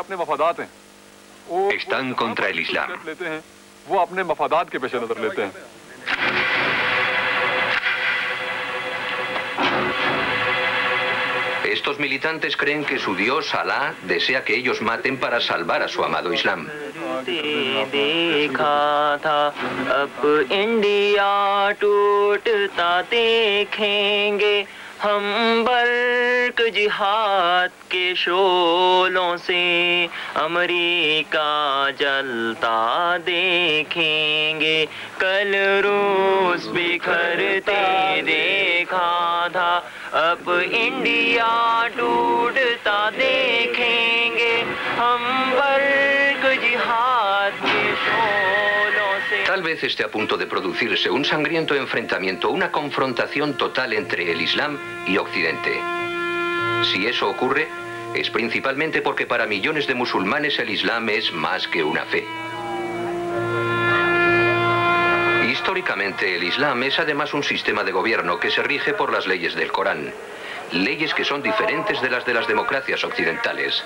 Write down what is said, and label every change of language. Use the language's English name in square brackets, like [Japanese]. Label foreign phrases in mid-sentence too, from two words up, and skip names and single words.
[Spanish] Están contra el Islam. Estos militantes creen que su Dios, Alá, desea que ellos maten para salvar a su amado Islam. [Hindi] हम बर्क जिहाद के शोलों से अमेरिका जलता देखेंगे कल रूस बिखरते देखा था अब इंडिया टूटता देखेंगे हम बर्क जिहाद के शोलों से. [Spanish] Tal vez esté a punto de producirse un sangriento enfrentamiento, una confrontación total entre el Islam y Occidente. Si eso ocurre, es principalmente porque para millones de musulmanes el Islam es más que una fe. Históricamente, el Islam es además un sistema de gobierno que se rige por las leyes del Corán, leyes que son diferentes de las democracias occidentales.